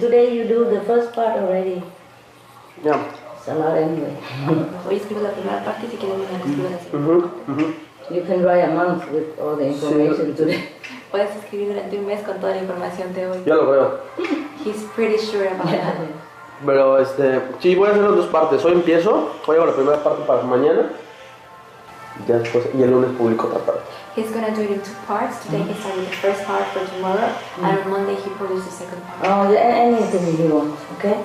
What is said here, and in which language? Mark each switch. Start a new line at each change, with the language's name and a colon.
English: Today you do the first part already. Yeah. It's a lot anyway.
Spanish: Hoy escribo la primera parte y si quieren mañana escribo la segunda.
English: You can write a month with all the information today.
Spanish: Puedes escribir durante un mes con toda la información de hoy. Ya lo veo.
English: He's pretty sure about that.
Spanish: Pero sí, voy a hacer las dos partes. Hoy empiezo, hoy hago la primera parte para mañana. Ya después, y el lunes publico otra parte.
English: He's gonna do it in 2 parts. Today he started the first part for tomorrow, and on Monday he produced the second part. Oh, anything you want, okay?